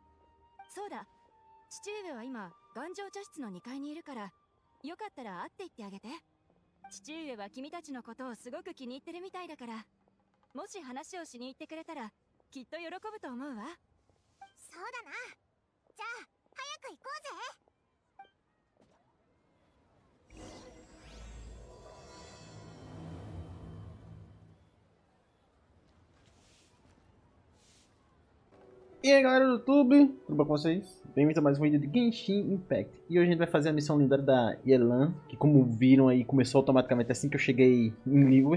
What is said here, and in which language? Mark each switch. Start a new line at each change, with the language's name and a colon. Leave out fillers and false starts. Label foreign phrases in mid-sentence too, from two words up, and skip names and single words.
Japanese: そうだ、父上は今頑丈茶室の2階にいるから、よかったら会って言ってあげて。父上は君たちのことをすごく気に入ってるみたいだから、もし話をしに行ってくれたらきっと喜ぶと思うわ。そうだな。じゃあ早く行こうぜ。
Portuguese: E aí galera do YouTube, tudo bom com vocês? Bem-vindos a mais um vídeo de Genshin Impact. E hoje a gente vai fazer a missão lendária da Yelan, que como viram aí começou automaticamente assim que eu cheguei em Liver.